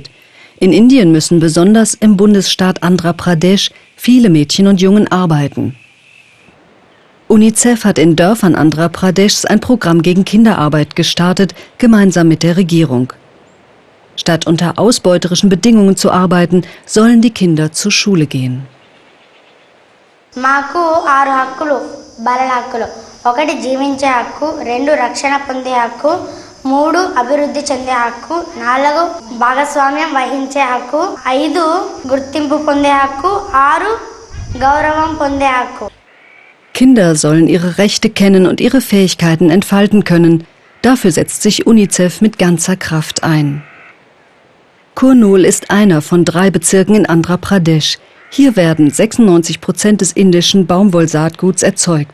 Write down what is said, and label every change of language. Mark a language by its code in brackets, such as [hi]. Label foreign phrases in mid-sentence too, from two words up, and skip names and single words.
[de] In Indien müssen besonders im Bundesstaat Andhra Pradesh viele Mädchen und Jungen arbeiten. UNICEF hat in Dörfern Andhra Pradeschs ein Programm gegen Kinderarbeit gestartet, gemeinsam mit der Regierung. Statt unter ausbeuterischen Bedingungen zu arbeiten, sollen die Kinder zur Schule gehen. [te] మాకు 6 హక్కులు బాలల హక్కులు 1 జీవించే హక్కు 2 రక్షణ పొందే హక్కు 3 అభివృద్ధి చెందే హక్కు 4 భాగస్వామ్యం వహించే హక్కు 5 గుర్తింపు పొందే హక్కు 6 గౌరవం పొందే హక్కు. [de] Kinder sollen ihre Rechte kennen und ihre Fähigkeiten entfalten können. Dafür setzt sich UNICEF mit ganzer Kraft ein. Kurnool ist einer von 3 Bezirken in Andhra Pradesh. Hier werden 96% des indischen Baumwollsaatguts erzeugt.